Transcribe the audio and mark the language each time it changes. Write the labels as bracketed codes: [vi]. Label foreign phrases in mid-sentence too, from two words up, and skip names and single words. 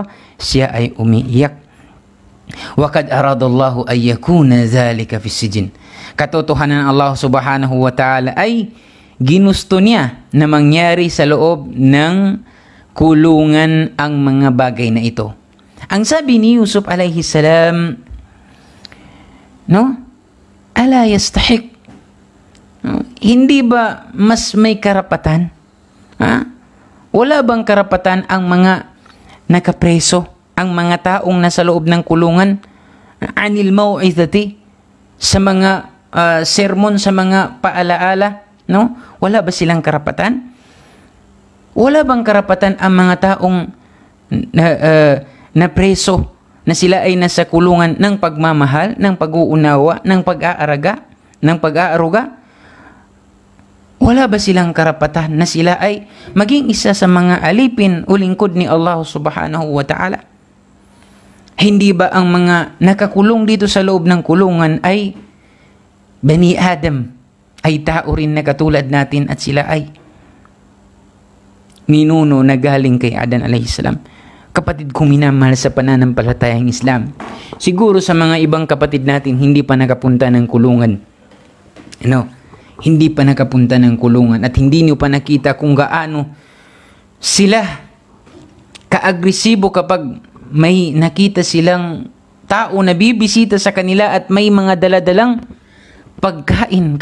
[tl] Siya ay umiiyak. [ar] وَقَدْ أَرَادَ اللَّهُ أَنْ يَكُونَ ذَلِكَ فِي السِّجْنِ. [tl] Katotohanan Allah [ar] سبحانه وتعالى [tl] ay ginusto niya na mangyari sa loob ng kulungan ang mga bagay na ito. Ang sabi ni Yusuf [ar] عليه السلام, [tl] no? [ar] ألا يستحق, no? [tl] Hindi ba mas may karapatan? Ha? Wala bang karapatan ang mga nakapreso, ang mga taong nasa loob ng kulungan, [ar] عن الموعظة, [tl] sa mga sermon, sa mga paalaala, no? Wala ba silang karapatan? Wala bang karapatan ang mga taong na preso, na sila ay nasa kulungan ng pagmamahal, ng pag-uunawa, ng pag-aaraga, ng pag-aaruga? Wala ba silang karapatan na sila ay maging isa sa mga alipin o lingkod ni Allah [ar] سبحانه وتعالى? [tl] Hindi ba ang mga nakakulong dito sa loob ng kulungan ay [ar] بني آدم, [tl] ay tao rin na katulad natin, at sila ay ninuno na galing kay Adan [ar] عليه السلام? [tl] Kapatid kong minamahal sa pananampalatayang Islam, siguro sa mga ibang kapatid natin hindi pa nakapunta ng kulungan, hindi pa nakapunta ng kulungan, at hindi niyo pa nakita kung gaano sila kaagresibo kapag may nakita silang tao na bibisita sa kanila at may mga daladalang pagkain.